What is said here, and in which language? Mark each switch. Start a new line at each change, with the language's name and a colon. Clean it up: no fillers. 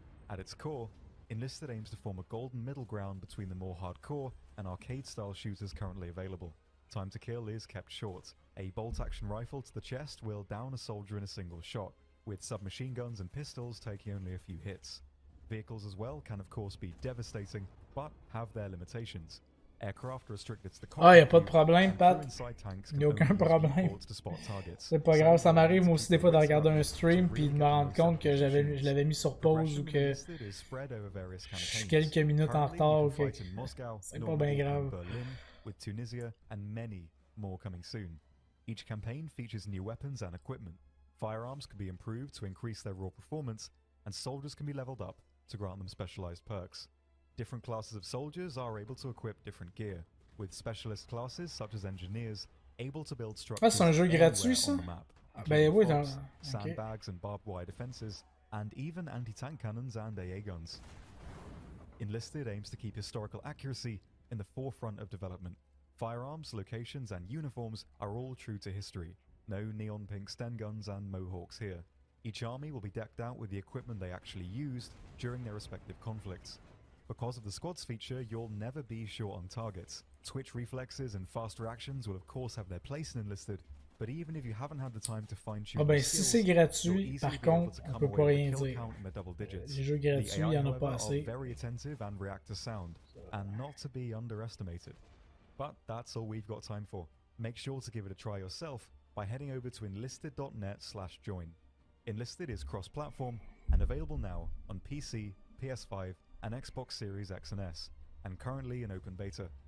English: At its core, Enlisted aims to form a golden middle ground between the more hardcore and arcade-style shooters currently available. Time to kill is kept short. A bolt-action rifle to the chest will down a soldier in a single shot, with submachine guns and pistols taking only a few hits. Vehicles as well can of course be devastating, but have their limitations. Aircraft restricted to the
French: Ah, y'a pas de problème, Pat. Y'a aucun problème. C'est pas grave, ça m'arrive moi aussi des fois de regarder un stream puis de me rendre compte que je l'avais mis sur pause ou que je suis quelques minutes en retard ou que c'est pas bien grave.
English: Berlin, with Tunisia and many more coming soon. Each campaign features new weapons and equipment. Firearms can be improved to increase their raw performance, and soldiers can be leveled up to grant them specialized perks. Different classes of soldiers are able to equip different gear, with specialist classes such as engineers able to build structures
French: c'est un jeu gratuit, ça? Ben oui,
English: sandbags and barbed wire defenses, and even anti-tank cannons and AA guns. Enlisted aims to keep historical accuracy in the forefront of development. Firearms, locations, and uniforms are all true to history. No neon pink Sten guns and mohawks here. Each army will be decked out with the equipment they actually used during their respective conflicts. Because of the squads feature, you'll never be short on targets. Twitch reflexes and fast reactions will of course have their place in Enlisted, but even if you haven't had the time to fine-tune
French: ah ben, si c'est gratuit, par contre, on peut pas rien dire. Les jeux gratuits, il y en a pas assez.
English: Very attentive and react to sound, and not to be underestimated. But that's all we've got time for. Make sure to give it a try yourself by heading over to enlisted.net/join. Enlisted is cross-platform and available now on PC, PS5, and Xbox Series X and S, and currently in open beta.